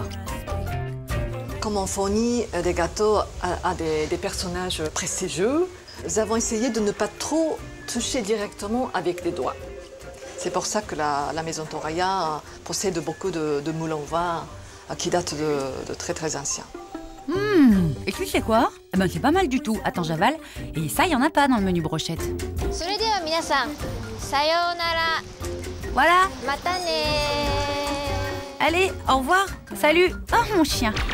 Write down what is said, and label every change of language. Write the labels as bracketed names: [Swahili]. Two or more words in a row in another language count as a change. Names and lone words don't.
[French] Comme on fournit des gâteaux à des personnages prestigieux, nous avons essayé de ne pas trop toucher directement avec les doigts. C'est pour ça que la maison Toraya possède beaucoup de moulins au vin qui datent de très très anciens. Et tu sais quoi? Eh ben, c'est pas mal du tout. Attends, j'avale. Et ça, il y en a pas dans le menu brochette. [Japanese] それでは皆さん、さようなら。 [French] Voilà. [Japanese] またね。 [French] Allez, au revoir. Salut. Oh, mon chien.